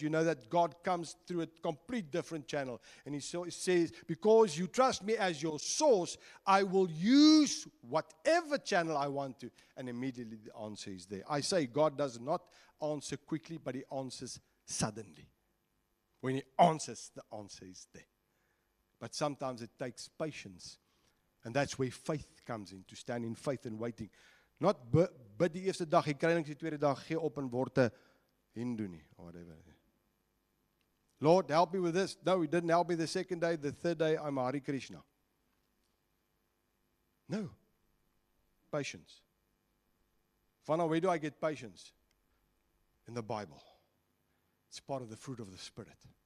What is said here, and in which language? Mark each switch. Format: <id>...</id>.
<en>You know that God comes through a complete different channel. And He says, because you trust me as your source, I will use whatever channel I want to. And immediately the answer is there. I say God does not answer quickly, but He answers suddenly. When He answers, the answer is there. But sometimes it takes patience. And that's where faith comes in, to stand in faith and waiting.</en> <af>Not bid die eerste dag, jy kry niks die tweede dag, gee op en word 'n Hindu nie,</af> <en>or whatever. Lord, help me with this. No, He didn't help me the second day. The third day, I'm Hare Krishna. No. Patience. Vana, where do I get patience? In the Bible. It's part of the fruit of the Spirit.</en>